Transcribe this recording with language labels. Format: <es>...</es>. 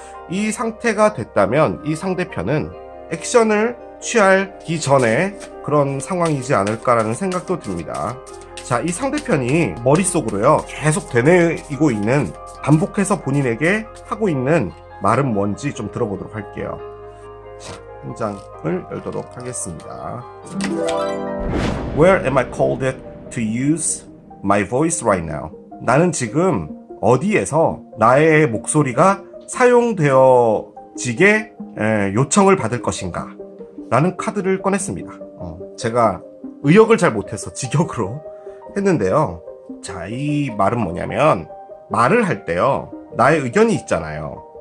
<ko>이 상태가 됐다면 이 상대편은 액션을 취하기 전에 그런 상황이지 않을까라는 생각도 듭니다. 자, 이 상대편이 머릿속으로요 계속 되뇌이고 있는, 반복해서 본인에게 하고 있는 말은 뭔지 좀 들어보도록 할게요. 자, 한 장을 열도록 하겠습니다.</ko> <en>Where am I called to use my voice right now?</en> <ko>나는 지금 어디에서 나의 목소리가 사용되어지게 요청을 받을 것인가? 라는 카드를 꺼냈습니다. 제가 의역을 잘 못해서 직역으로 했는데요. 자, 이 말은 뭐냐면 말을 할 때요 나의 의견이 있잖아요.</ko>